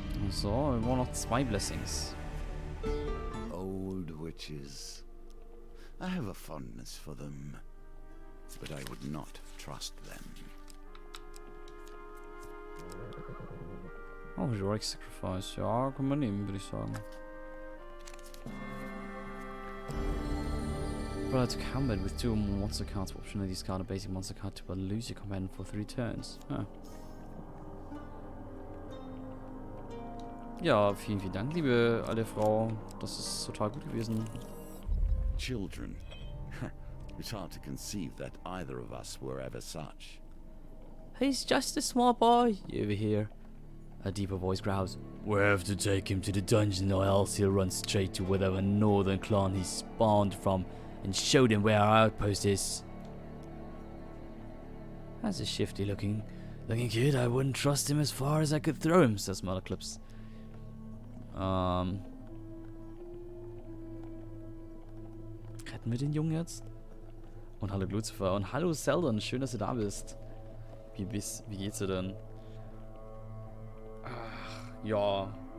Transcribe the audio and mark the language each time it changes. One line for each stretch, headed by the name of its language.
German: So, wir brauchen noch 2 Blessings.
English: Old witches. I have a fondness for them, but I would not trust them. Oh, Heroic Sacrifice.
German: Ja, können wir nehmen, würde ich sagen.
English: But to combat with 2 or more monster cards, optionally discard a basic monster card to lose your command for 3 turns. Huh.
German: Ja, vielen, vielen Dank, liebe alte Frau. Das ist total gut gewesen.
English: Children. It's hard to conceive that either of us were ever such. He's just a small boy, you overhear. A deeper voice growls. We have to take him to the dungeon or else he'll run straight to whatever northern clan he spawned from and show them where our outpost is. That's a shifty looking kid. I wouldn't trust him as far as I could throw him, says Mother Clips.
German: Retten wir den Jungen jetzt? Und hallo Lucifer und hallo Seldon, schön, dass du da bist. Wie geht's dir denn? Ach, ja.